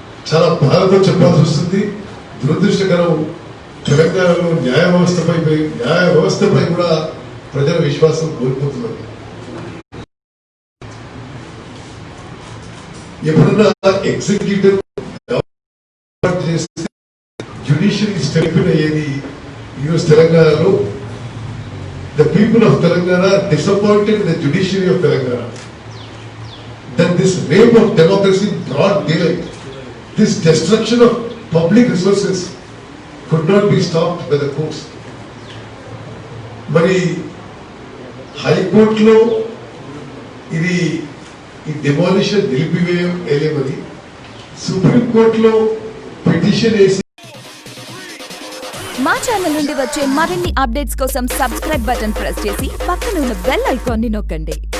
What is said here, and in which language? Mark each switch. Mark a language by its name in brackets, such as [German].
[Telugu] చాలా బాధతో చెప్పాల్సి వస్తుంది. దురదృష్టకరం. తెలంగాణలో న్యాయ వ్యవస్థపై కూడా ప్రజల విశ్వాసం కోల్పోతున్నారు. ఎప్పుడన్నా ఎగ్జిక్యూటివ్ చేస్తే జ్యుడిషియరీ స్ట్రెంగ్తెన్ అయ్యేది. ఈరోజు తెలంగాణలో [English] the people of Telangana are disappointed in the judiciary of Telangana. That this rape of democracy in broad daylight, this destruction of public resources could not be stopped by the courts. [Telugu] మరి హైకోర్టులో ఇది ఈ demolition నిలిపివేయలేమని సుప్రీంకోర్టులో petition వేసి మా channel నుండి వచ్చే మరిన్ని అప్డేట్స్ కోసం సబ్స్క్రైబ్ బటన్ ప్రెస్ చేసి పక్కన ఉన్న బెల్ ఐకాన్ని నొక్కండి.